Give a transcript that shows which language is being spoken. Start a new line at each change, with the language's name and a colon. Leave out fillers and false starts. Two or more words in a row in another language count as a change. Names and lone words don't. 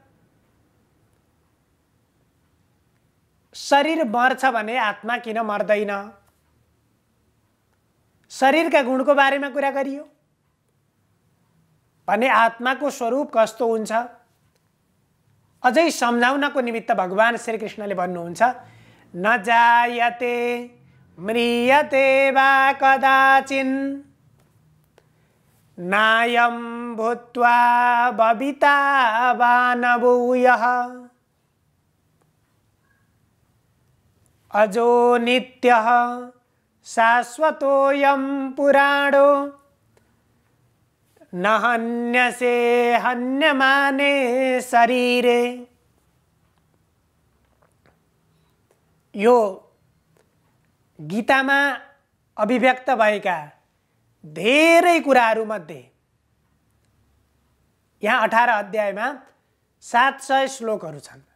Nepali: शरीर मर्छ भने आत्मा किन मर्दैन? शरीरका गुणको बारेमा कुरा गरियो भने आत्माको स्वरूप कस्तो हुन्छ अझै सम्झाउनको निमित्त भगवान श्रीकृष्णले भन्नुहुन्छ,
Sanskrit: न जायते म्रियते वा कदाचिन् नायं भूत्वा भविता वा न भूयः अजो नित्यः शाश्वतोऽयं पुराणो न हन्यसे हन्यमाने शरीरे।
Nepali: यो गीतामा अभिव्यक्त भएका धेरै कुराहरू मध्ये यहाँ 18 अध्यायमा 700 श्लोकहरू छन्।